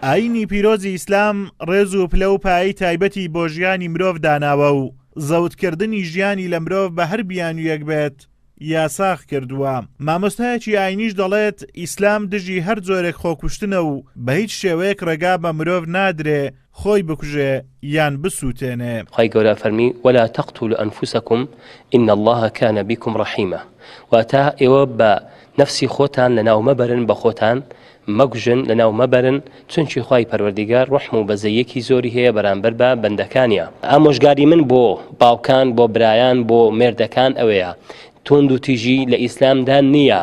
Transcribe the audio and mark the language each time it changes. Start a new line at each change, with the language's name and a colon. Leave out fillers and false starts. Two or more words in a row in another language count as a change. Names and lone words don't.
Central Kurdish: ئاینی پیرۆزی ئیسلام ڕێز و پلە و پایی تایبەتی بۆ ژیانی مرۆڤ داناوە و زەوتکردنی ژیانی لە مرۆڤ بە هەر بیانویەک بێت یاساخ کردووە. مامۆستایەکی ئاینیش دەڵێت ئیسلام دژی هەر جۆرێک خۆکوشتنە و بە هیچ شێوەیەک ڕێگا بە مرۆڤ نادرێ خۆی بکوژێ یان بسووتێنێ. خی گەورە فەرمی
Arabic: ولا تقتلوا أنفسكم إن الله كان بكم رحيما.
Central Kurdish: واتە ئێوە بە نفسی خۆتان لەناو مەبەرن بە خۆتان مەگوژن لەناو مەبەرن، چونکی خی پەروەردیگار ڕحم و بەزەیەکی زۆری هەیە بەرامبەر بە بەندەکانیە. ئامۆژگاری من بۆ باوکان بۆ برایان بۆ مێردەکان ئەوەیە تۆند و تیژی لە ئیسلامدا نییە.